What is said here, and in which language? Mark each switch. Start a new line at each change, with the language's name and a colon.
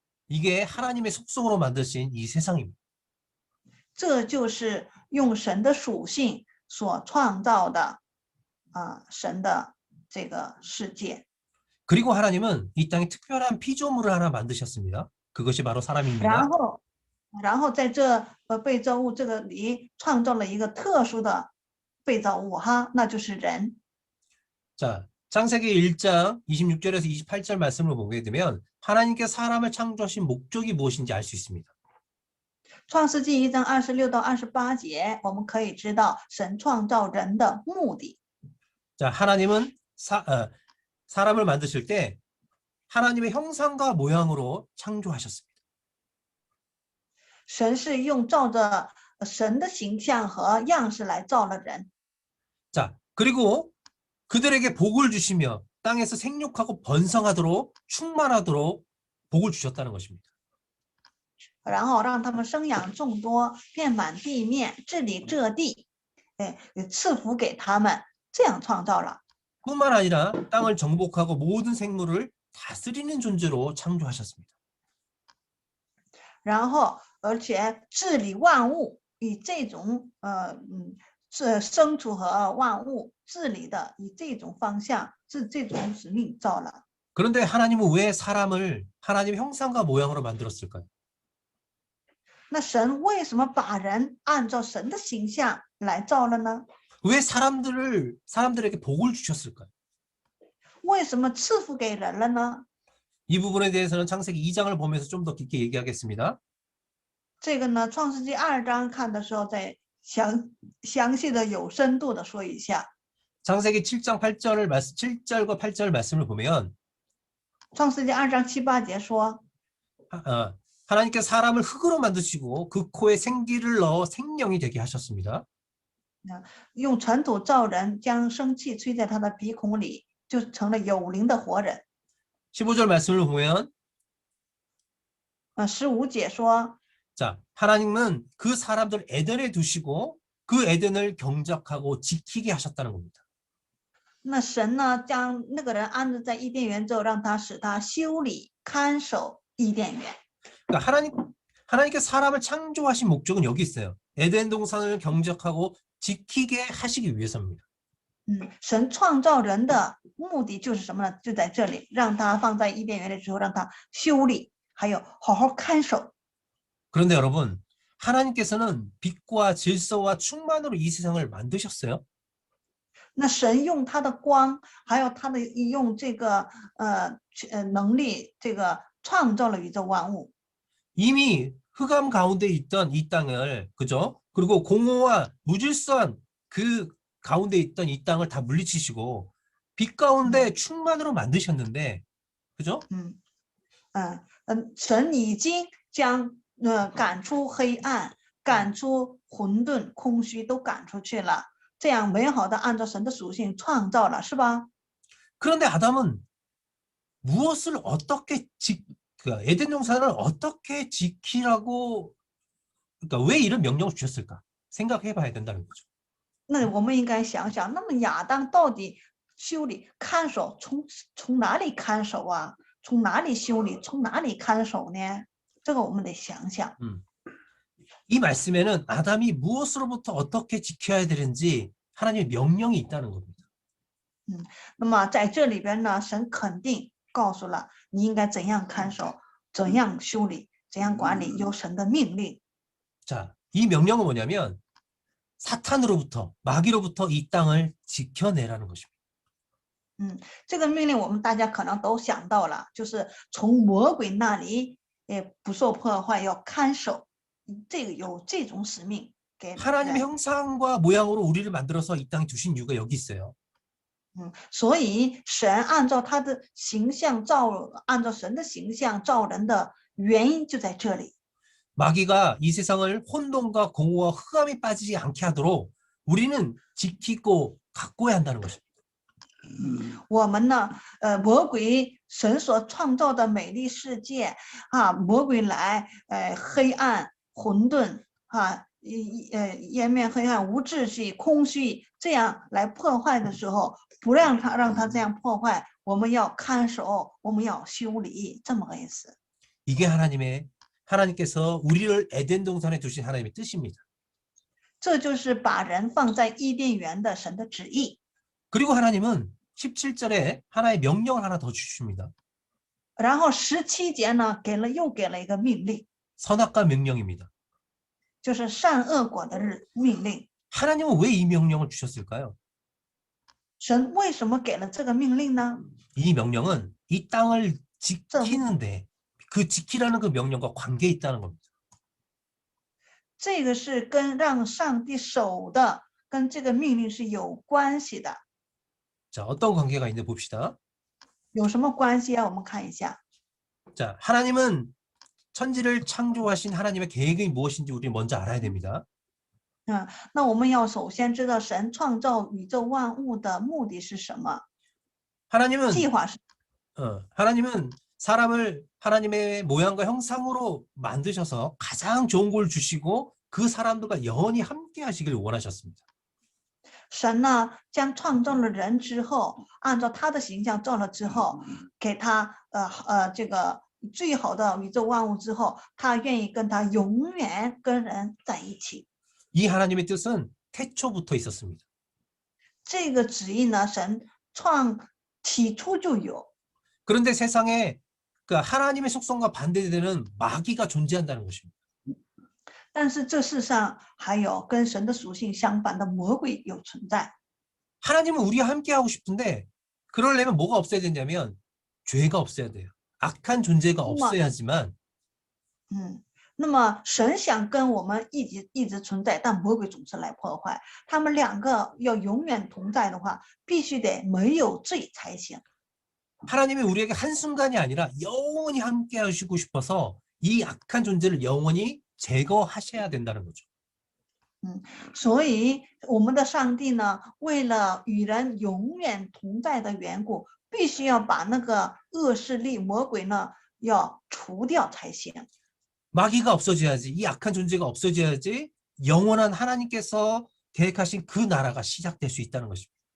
Korean: 이게 하나님의 속성으로 만드신 이 세상입니다.
Chinese: 这就是用神的属性所创造的神的这个世界。
Korean: 그리고 하나님은 이 땅에 특별한 피조물을 하나 만드셨습니다. 그것이 바로 사람입니다.
Chinese: 然后在这被造物这个里创造了一个特殊的被造物哈，那就是人。
Korean: 자, 창세기 1장 26절에서 28절 말씀을 보게 되면 하나님께서 사람을 창조하신 목적이 무엇인지 알 수 있습니다.
Chinese: 创世纪1章26到28节，我们可以知道神创造人的目的。
Korean: 자, 하나님은 사람을 만드실 때 하나님의 형상과 모양으로 창조하셨습니다.
Chinese: 神是用照着神的形象和样式来造了人，
Korean: 자, 그리고 그들에게 복을 주시며 땅에서 생육하고 번성하도록 충만하도록 복을 주셨다는 것입니다.
Chinese: 然后让他们生养众多，遍满地面，治理这地，赐福给他们，这样创造了。
Korean: 뿐만 아니라 땅을 정복하고 모든 생물을 다스리는 존재로 창조하셨습니다.
Chinese: 然后而且治理万物，以这种牲畜和万物治理的以这种方向，这种使命造了。
Korean: 그런데 하나님은 왜 사람을 하나님의 형상과 모양으로 만들었을까요?
Chinese: 那神为什么把人按照神的形象来造了呢？
Korean: 왜 사람들에게 복을 주셨을까요?
Chinese: 为什么赐福给人了呢？
Korean: 이 부분에 대해서는 창세기 2장을 보면서 좀 더 깊게 얘기하겠습니다.
Chinese: 这个呢，创世纪2章看的时候再详细的有深度的说一下。
Korean: 창세기 7절과 8절 말씀을 보면
Chinese: 创世纪2章7、8节说，
Korean: 하나님께서 사람을 흙으로 만드시고 그 코에 생기를 넣어 생명이 되게 하셨습니다.
Chinese: 用尘土造人，将生气吹在他的鼻孔里，就成了有灵的活人。
Korean: 15절 말씀을 보면
Chinese: 15节说，
Korean: 자, 하나님은 그 사람들 에덴에 두시고 그 에덴을 경작하고 지키게 하셨다는 겁니다.
Chinese: 那神呢，将那个人安置在伊甸园之后，让他使他修理看守伊甸园。
Korean: 그러니까 하나님께서 사람을 창조하신 목적은 여기 있어요. 에덴 동산을 경작하고 지키게 하시기 위해서입니다.
Chinese: 神创造人的目的就是什么呢？就在这里，让他放在伊甸园里之后，让他修理，还有好好看守。
Korean: 그런데 여러분, 하나님께서는 빛과 질서와 충만으로 이 세상을 만드셨어요.
Chinese: 那神用他的光，还有他的用这个能力，这个创造了宇宙万物。
Korean: 이미 흑암 가운데 있던 이 땅을, 그죠? 그리고 공허와 무질서한 그 가운데 있던 이 땅을 다 물리치시고 빛 가운데 충만으로 만드셨는데, 그죠?
Chinese: 神已经将赶出黑暗，赶出混沌、空虚都赶出去了，这样美好的按照神的属性创造了，是吧？
Korean: 그런데 아담은 무엇을 어떻게 에덴 동산을 어떻게 지키라고, 그러니까 왜 이런 명령을 주셨을까? 생각해 봐야 된다는 거죠.
Chinese: 那我们应该想想，那么亚当到底修理看守从哪里看守啊？从哪里修理？从哪里看守呢？这个我们得想想。
Korean: 이 말씀에는 아담이 무엇으로부터 어떻게 지켜야 되는지 하나님의 명령이 있다는 겁니다.
Chinese: 那么在这里边呢，神肯定告诉了你应该怎样看守，怎样修理，怎样管理，有神的命令。
Korean: 자, 이 명령은 뭐냐면 사탄으로부터, 마귀로부터 이 땅을 지켜내라는 것입니다.
Chinese: 这个命令我们大家可能都想到了，就是从魔鬼那里不受破坏，要看守，这个有这种使命给
Korean: 하나님의 형상과 모양으로 우리를 만들어서 이 땅에 두신 이유가 여기 있어요.
Chinese: 所以神按照他的形象造，按照神的形象造人的原因就在这里。
Korean: 마귀가 이 세상을 혼돈과 공허와 흑암에 빠지지 않게 하도록 우리는 지키고 가꿔야 한다는 것입니다.
Chinese: 我们呢，魔鬼神所创造的美丽世界啊，魔鬼来，黑暗、混沌啊，颜面黑暗、无秩序、空虚，这样来破坏的时候，不让他这样破坏，我们要看守，我们要修理，这么个意思。
Korean: 이게 하나님께서 우리를 에덴 동산에 두신 하나님의 뜻입니다.
Chinese: 这就是把人放在伊甸园的神的旨意。
Korean: 그리고 하나님은 17절에 하나의 명령을 하나 더 주십니다.
Chinese: 然后17节呢，又给了一个命令，
Korean: 선악과 명령입니다.
Chinese: 就是善恶果的命令。
Korean: 하나님은 왜 이 명령을 주셨을까요?
Chinese: 神为什么给了这个命令呢？
Korean: 이 명령은 이 땅을 지키는데 그 지키라는 그 명령과 관계 있다는 겁니다.
Chinese: 这个是跟让上帝守的，跟这个命令是有关系的。
Korean: 자, 어떤 관계가 있는지 봅시다.
Chinese: 有什么关系啊？我们看一下。
Korean: 자, 하나님은 천지를 창조하신 하나님의 계획이 무엇인지 우리 먼저 알아야 됩니다.
Chinese: 那我们要首先知道神创造宇宙万物的目的是什么？
Korean: 하나님은
Chinese: 计划是
Korean: 하나님은 사람을 하나님의 모양과 형상으로 만드셔서 가장 좋은 걸 주시고 그 사람들과 영원히 함께 하시길 원하셨습니다.
Chinese: 神呢，将创造了人之后，按照他的形象造了之后，给他这个最好的宇宙万物之后，他愿意跟他永远跟人在一起。
Korean: 이 하나님의 뜻은 태초부터 있었습니다.
Chinese: 这个旨意呢，神起初就有。
Korean: 그런데 세상에 그 하나님의 속성과 반대되는 마귀가 존재한다는 것입니다.
Chinese: 但是这世上还有跟神的属性相反的魔鬼有存在。
Korean: 하나님은 우리와 함께 하고 싶은데 그러려면 뭐가 없어야 되냐면 죄가 없어야 돼요. 악한 존재가 없어야지만
Chinese: 那么神想跟我们一直存在，但魔鬼总是来破坏。他们两个要永远同在的话，必须得没有罪才行。
Korean: 하나님이 우리에게 한순간이 아니라 영원히 함께 하시고 싶어서 이 악한 존재를 영원히 제거하셔야 된다는 거죠.
Chinese: 所以我们的上帝呢，为了与人永远同在的缘故，必须要把那个恶势力魔鬼呢要除掉才行。
Korean: 마귀가 없어져야지, 이 악한 존재가 없어져야지 영원한 하나님께서 계획하신 그 나라가 시작될 수 있다는 것입니다.